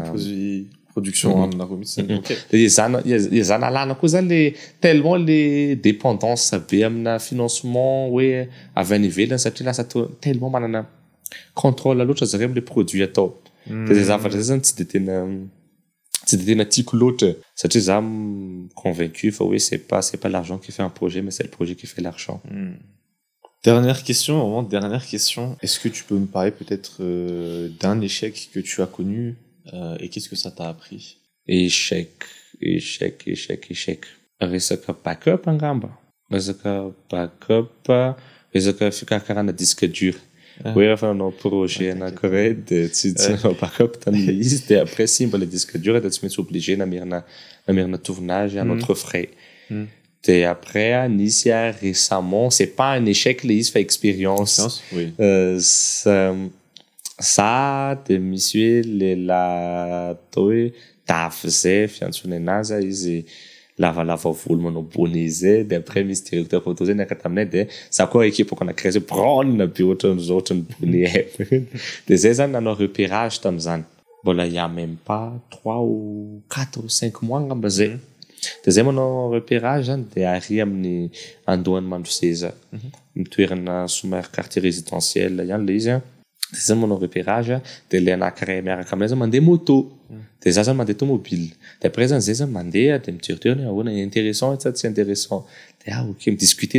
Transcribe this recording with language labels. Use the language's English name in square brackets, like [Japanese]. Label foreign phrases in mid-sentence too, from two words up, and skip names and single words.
[Malagasy] production amina roa mihitsy de zana alana koa zany le tellement le dépendance be amina financement hoe avy any ivelany satria lasa tellement manana contrôle loatra zareo am'le produit atao de zay zavatra zay zany tsy de tena tiako loatra satria za convaincu fa [French] oui c'est pas l'argent qui fait un projet mais c'est le projet qui fait l'argent. Dernière question, est-ce que tu peux me parler peut-être d'un échec que tu as connu et qu'est-ce que ça t'a appris? [Malagasy] Échec resaka backup angamba resaka fikarakarana [French] disque dur [Malagasy] hoe refa nanao projet anankiray de tsy nanao backup tan'le izy de après simba le [French] disque dur [Malagasy] de tsy maintsy obligé namerina [French] tournage à notre frais [Malagasy] de après nisy [French] récemment c'est pas un échec [Malagasy] le izy fa [French] expérience ça [Malagasy] de misy hoe lehilahy atao hoe dafy zay fiantsony anazy izy lavalava volo manao bonnet zay de après misy [French] directeur photo [Malagasy] zay niaka taminay de za koa équipe anankiray zay braune be ohatran'izao ohatran'ny bonnet de zay zany nanao repérage tam'izany mbola [French] il y a même pas 3 ou 4 ou [Malagasy] 5 mois ngamba zay de zay manao repérage zany de ary amin'ny andohany Mandroseza mitoerana somary [French] quartier résidentiel [Malagasy] ihany le izy de zay manao repérage de le anankiray miaraka aminay zany mandeha moto de za zany mandeha tomobile de après zany zay zany mandeha de mijery ahoana intéressant sa tsy intéressant de ok midiscuter